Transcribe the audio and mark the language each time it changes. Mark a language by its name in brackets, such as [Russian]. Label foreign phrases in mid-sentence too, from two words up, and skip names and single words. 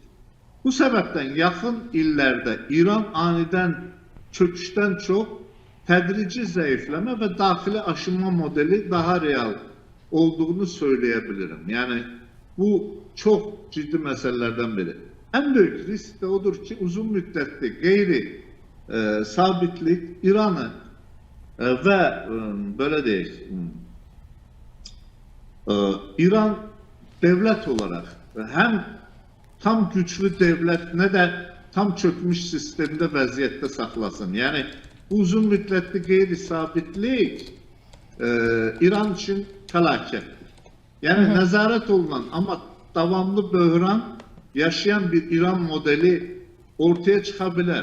[Azerbaijani] Bu səbəbdən yaxın illərdə İran anidən çöküşdən çox tədrici zəifləmə və daxili aşınma modeli daha real olduğunu söyləyə bilirim. Yəni bu çox ciddi məsələlərdən biri. Ən böyük risk də odur ki, uzun müddətli qeyri sabitlik İranı və belə deyək, [Turkish] İran devlet olarak hem tam güçlü devlet ne de tam çökmüş sistemde [Azerbaijani] vəziyyətdə saxlasın. Yani uzun müddətli qeyri-sabitlik İran için fəlakətdir. Yani nəzarət olunan ama davamlı böhran yaşayan bir İran modeli [Turkish] ortaya çıkabilir.